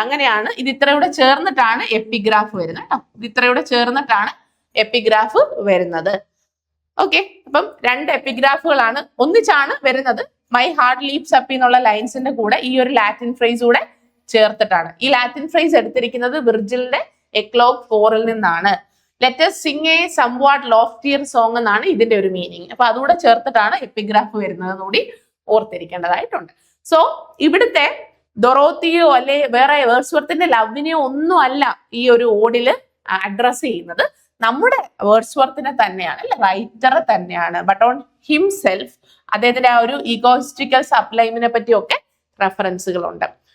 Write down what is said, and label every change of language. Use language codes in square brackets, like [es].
[ml] അങ്ങനെയാണ് ഇത് ഇത്രയൂടെ ചേർന്നിട്ടാണ് എപ്പിഗ്രാഫ് വരുന്നത് കേട്ടോ. ഇത് ഇത്രയൂടെ ചേർന്നിട്ടാണ് എപ്പിഗ്രാഫ് വരുന്നത്. ഓക്കെ, അപ്പം 2 എപ്പിഗ്രാഫുകളാണ് ഒന്നിച്ചാണ് വരുന്നത്. മൈ ഹാർട്ട് ലീപ്സ് അപ്പ് എന്നുള്ള ലൈൻസിന്റെ കൂടെ ഈ ഒരു ലാറ്റിൻ ഫ്രേസ് കൂടെ ചേർത്തിട്ടാണ്. ഈ ലാറ്റിൻ ഫ്രേസ് എടുത്തിരിക്കുന്നത് വിർജിലിന്റെ എക്ലോഗ് 4 നിന്നാണ്. [en] let us sing a somewhat loftier song [ml] എന്നാണ് ഇതിന്റെ ഒരു മീനിങ്. അപ്പൊ അതുകൂടെ ചേർത്തിട്ടാണ് എപ്പിഗ്രാഫ് വരുന്നത് കൂടി ഓർത്തിരിക്കേണ്ടതായിട്ടുണ്ട്. സോ ഇവിടുത്തെ ഡൊറോത്തിയോ അല്ലെ വേറെ വേർഡ്സ്വർത്തിന്റെ ലവിനെയോ ഒന്നും അല്ല ഈ ഒരു ഓഡില് അഡ്രസ് ചെയ്യുന്നത്. നമ്മുടെ വേർഡ്സ്വർത്തിനെ തന്നെയാണ്, അല്ലെ? റൈറ്ററെ തന്നെയാണ്. ബട്ട് ഓൺ ഹിംസെൽഫ് അദ്ദേഹത്തിന്റെ ആ ഒരു ഈഗോയിസ്റ്റിക്കൽ സപ്ലൈമിനെ പറ്റിയൊക്കെ റെഫറൻസുകളുണ്ട്.